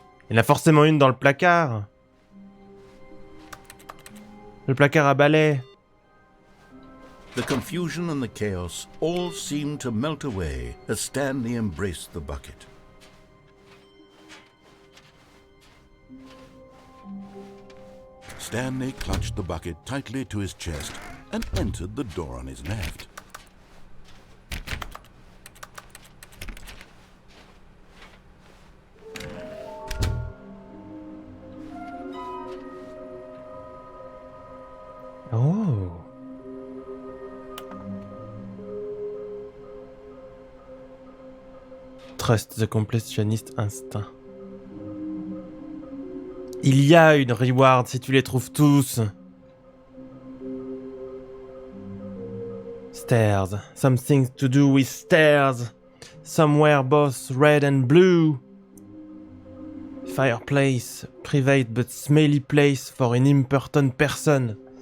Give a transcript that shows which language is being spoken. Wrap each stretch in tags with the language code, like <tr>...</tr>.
<fr>Il y en a forcément une dans le placard. Le placard à balai.</fr> <en>The confusion and the chaos all seemed to melt away as Stanley embraced the bucket. Stanley clutched the bucket tightly to his chest and entered the door on his left. Oh. Trust the completionist instinct.</en> <fr>Il y a une reward si tu les trouves tous.</fr> <en>Stairs. Something to do with stairs. Somewhere both red and blue. Fireplace. Private but smelly place for an important person.</en>